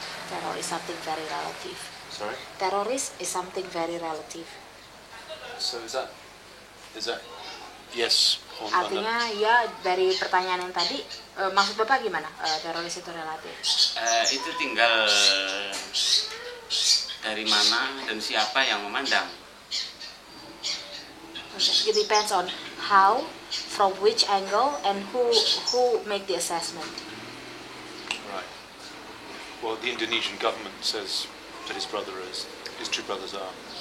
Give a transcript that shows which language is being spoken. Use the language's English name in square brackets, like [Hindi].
[English] Terror is something very relative. Sorry. Teroris is something very relative. So is that yes? [Indonesian] Artinya ya dari pertanyaan yang tadi, maksud Bapak gimana? Teroris itu relatif? Itu tinggal dari mana dan siapa yang memandang. [English] It depends on how, from which angle, and who make the assessment. Right. Well, the Indonesian government says that his two brothers are.